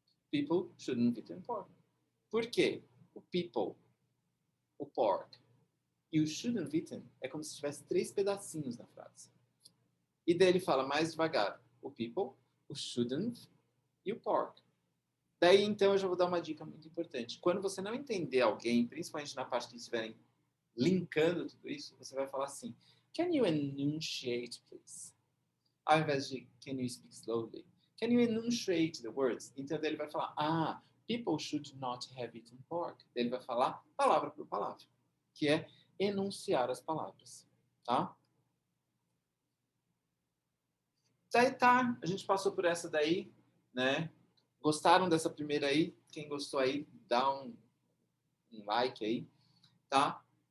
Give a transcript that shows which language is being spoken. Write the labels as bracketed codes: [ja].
[en] People shouldn't have eaten pork. [pt] Por quê? O people, o pork e o shouldn't have eaten é como se tivesse 3 pedacinhos na frase. E daí ele fala mais devagar, o people, o shouldn't e o pork. Daí, então, eu já vou dar uma dica muito importante. Quando você não entender alguém, principalmente na parte que eles estiverem linkando tudo isso, você vai falar assim, [en] can you enunciate, please? [pt] Ao invés de [en] can you speak slowly? Can you enunciate the words? [pt] Então, daí ele vai falar, [en] people should not have eaten pork. [pt] Daí ele vai falar palavra por palavra, que é enunciar as palavras, tá? Daí tá, a gente passou por essa daí, né? Gostaram dessa primeira aí? Quem gostou aí, dá um like aí, tá?